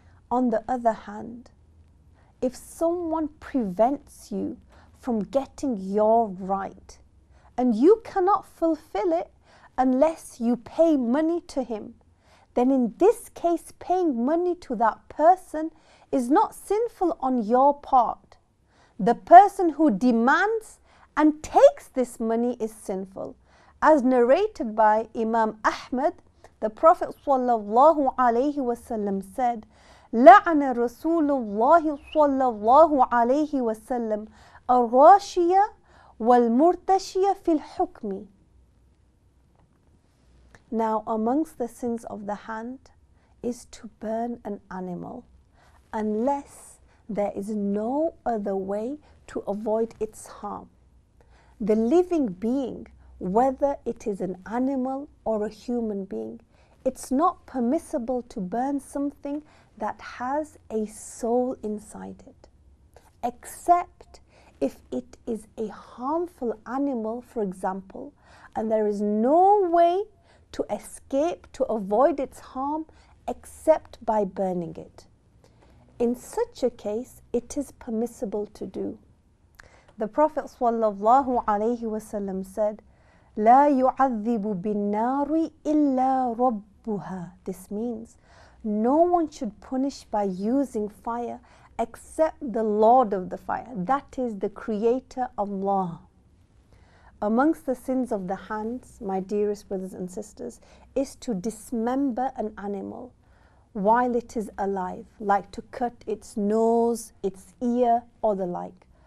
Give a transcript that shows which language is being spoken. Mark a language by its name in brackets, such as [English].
[English] On the other hand, if someone prevents you from getting your right and you cannot fulfill it unless you pay money to him, then in this case, paying money to that person is not sinful on your part. The person who demands and takes this money is sinful. As narrated by Imam Ahmad, the Prophet ﷺ said, [Arabic] لَعَنَ رَسُولُ اللَّهِ صَلَّى اللَّهُ عَلَيْهِ وَسَلَّمَ الرَّاشِيَ وَالْمُرْتَشِيَ فِي الْحُكْمِ. [English] Now, amongst the sins of the hand is to burn an animal, unless there is no other way to avoid its harm. The living being, whether it is an animal or a human being, it's not permissible to burn something that has a soul inside it, except if it is a harmful animal, for example, and there is no way to escape, to avoid its harm, except by burning it. In such a case, it is permissible to do. The Prophet ﷺ said, [Arabic] لا يعذب بالنار إلا ربها. [English] This means no one should punish by using fire except the Lord of the fire, that is the Creator, Allah. Amongst the sins of the hands, my dearest brothers and sisters, is to dismember an animal while it is alive, like to cut its nose, its ear, or the like.